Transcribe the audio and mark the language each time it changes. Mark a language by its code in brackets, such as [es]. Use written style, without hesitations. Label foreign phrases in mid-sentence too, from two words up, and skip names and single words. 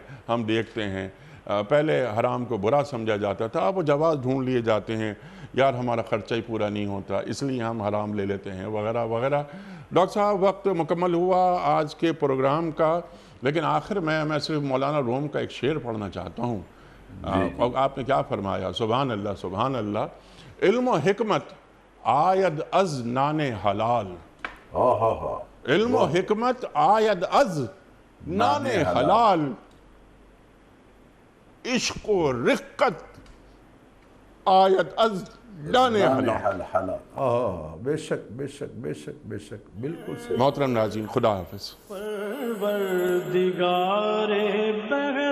[ur] ہم دیکھتے ہیں پہلے حرام کو برا سمجھا جاتا تھا، اب وہ جواز ڈھونڈ لیے جاتے ہیں، یار ہمارا خرچہ ہی پورا نہیں ہوتا اس لیے ہم حرام لے لیتے ہیں، وغیرہ وغیرہ۔ ڈاکٹر صاحب وقت مکمل ہوا آج کے پروگرام کا، لیکن آخر میں صرف مولانا روم کا ایک شعر پڑھنا چاہتا ہوں۔ آپ نے کیا فرمایا؟ [ar] سبحان اللہ سبحان اللہ، [fa] علم و حکمت آید از نان حلال، علم و حکمت آید از نان حلال، عشق و رقت آید از نان حلال۔ [ur] بے شک بے شک بے شک بے شک، بالکل صحیح۔ محترم ناظرین، خدا حافظ۔ پروردگار